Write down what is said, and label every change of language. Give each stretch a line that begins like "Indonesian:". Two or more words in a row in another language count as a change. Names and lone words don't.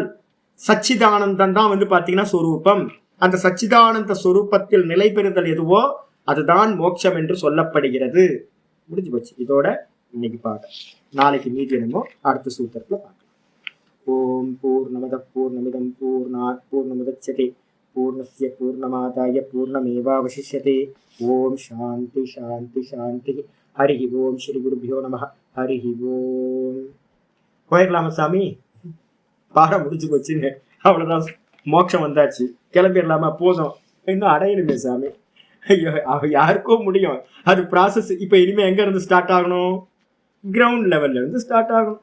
Tamil: சச்சிதானந்தம் தான் வந்து பாத்தீங்கன்னா சொரூபம். அந்த சச்சிதானந்த சொரூபத்தில் நிலை பெறுதல் எதுவோ அதுதான் மோட்சம் என்று சொல்லப்படுகிறது. முடிஞ்சு போச்சு. இதோட இன்னைக்கு பாடம். நாளைக்கு மீதி என்னமோ அடுத்த சூத்திரத்துல பார்க்கலாம்.
Sanskrit: ओम् पूर्णमद पूर्णमिदं पूर्णात् पूर्णमुदच्यते पूर्णस्य पूर्णमादाय पूर्णमेवावशिष्यते. ओम् शान्ति शान्ति शान्ति हरि ओम् श्री गुरुभ्यो नम. हरि ओम्.
Tamil: போயிடலாமா சாமி? பாடம் முடிஞ்சு போச்சுங்க. அவ்வளவுதான், மோட்சம் வந்தாச்சு. கிளம்பிடலாமா? போதும், இன்னும் அடையணுமே சாமி. ஐயோ, யாருக்கோ முடியும் அது ப்ராசஸ். இப்ப இனிமே எங்க இருந்து ஸ்டார்ட் ஆகணும்?
English: ground level
Tamil: இருந்து ஸ்டார்ட் ஆகணும்.